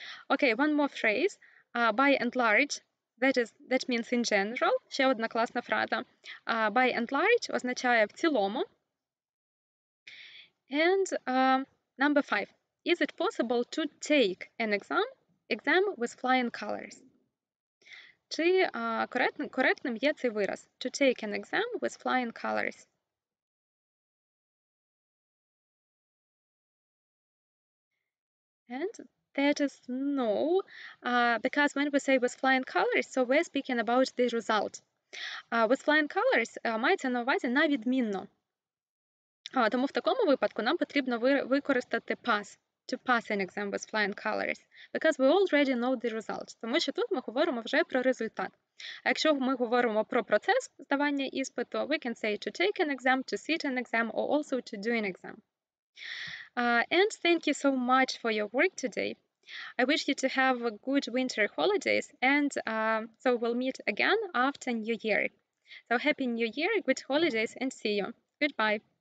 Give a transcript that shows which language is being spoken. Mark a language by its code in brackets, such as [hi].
[en] Okay, one more phrase. By and large, that means in general. [uk] Ще одна класна фраза. [en] By and large [uk] означає в цілому. [en] And number five. Is it possible to take an exam with flying colors? [uk] Чи коректним є цей вираз? [en] To take an exam with flying colors. And that is no, because when we say with flying colors, so we're speaking about the result. With flying colors [uk] мається на увазі на відмінно. Тому в такому випадку нам потрібно використати [en] pass, to pass an exam with flying colors, because we already know the result. [uk] Тому що тут ми говоримо вже про результат. А якщо ми говоримо про процес здавання іспиту, [en] we can say to take an exam, to sit an exam, or also to do an exam. And thank you so much for your work today. I wish you to have a good winter holidays, and so we'll meet again after New Year. So happy New Year, good holidays, and see you. Goodbye.